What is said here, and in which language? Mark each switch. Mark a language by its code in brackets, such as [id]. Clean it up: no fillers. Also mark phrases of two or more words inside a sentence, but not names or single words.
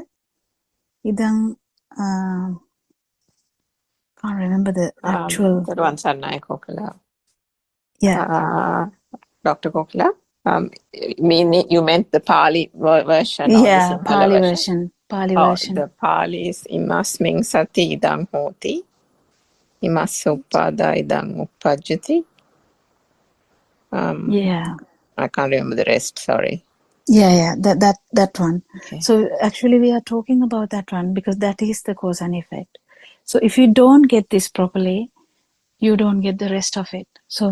[en] Idang, can't remember the actual. Yeah. Dr. Kokila, meaning you meant the Pali version or the Sinhala Pali version. The Pali is [pi] imasming sati idang hoti, imasuppada idang uppajjati. [en] I can't remember the rest, sorry. That one. Okay. So actually we are talking about that one because that is the cause and effect. So if you don't get this properly, you don't get the rest of it.